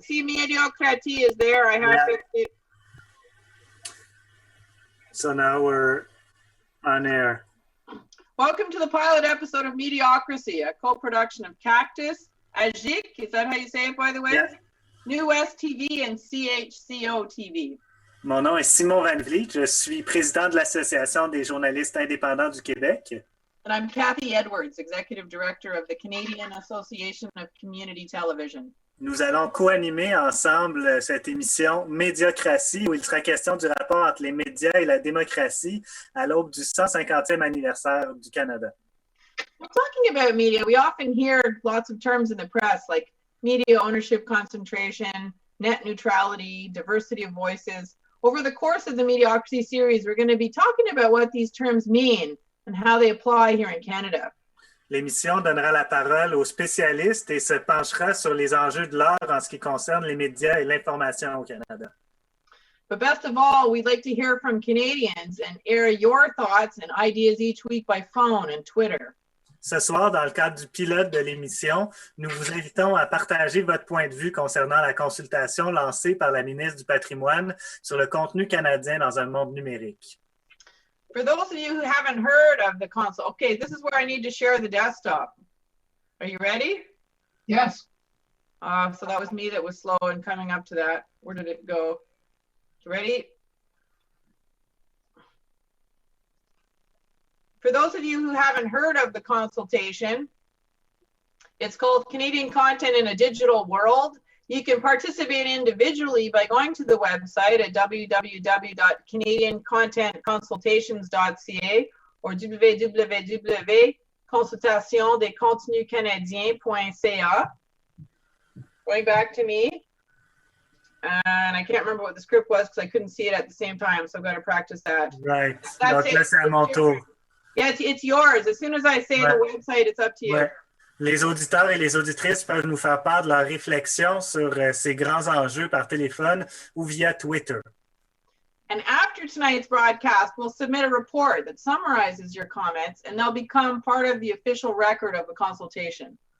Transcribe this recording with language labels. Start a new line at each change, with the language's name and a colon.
English: See, Mediacracy is there. I have to. So now we're on air. Welcome to the pilot episode of Mediacracy, a co-production of CACTUS, avec, is that how you say it by the way? Yeah. NewWest TV and CHCO TV.
French: Mon nom est Simon Van Vliet, je suis président de l'Association des journalistes indépendants du Québec.
English: And I'm Kathy Edwards, Executive Director of the Canadian Association of Community Television.
French: Nous allons co-animer ensemble cette émission Mediacracy, où il sera question du rapport entre les médias et la démocratie à l'aube du 150e anniversaire du Canada.
English: We're talking about media. We often hear lots of terms in the press like media ownership concentration, net neutrality, diversity of voices. Over the course of the Mediacracy series, we're going to be talking about what these terms mean and how they apply here in Canada.
French: L'émission donnera la parole aux spécialistes et se penchera sur les enjeux de l'heure en ce qui concerne les médias et l'information au Canada.
English: But best of all, we'd like to hear from Canadians and air your thoughts and ideas each week by phone and Twitter.
French: Ce soir, dans le cadre du pilote de l'émission, nous vous invitons à partager votre point de vue concernant la consultation lancée par la ministre du Patrimoine sur le contenu canadien dans un monde numérique.
English: For those of you who haven't heard of the console, okay, this is where I need to share the desktop. Are you ready? Yes. So that was me that was slow in coming up to that. Where did it go? You ready? For those of you who haven't heard of the consultation, it's called Canadian Content in a Digital World. You can participate individually by going to the website at www.canadiancontentconsultations.ca or www.consultationdescontenuscanadiens.ca. Going back to me, and I can't remember what the script was because I couldn't see it at the same time, so I've got to practice that. Right. That's
French: Donc là, c'est à mon tour.
English: Yeah, it's yours. As soon as I say the website, it's up to you.
French: Ouais. Les auditeurs et les auditrices peuvent nous faire part de leurs réflexions sur ces grands enjeux par téléphone ou via Twitter.
English: And after tonight's broadcast, we'll submit a report that summarizes your comments, and they'll become part of the official record of the consultation.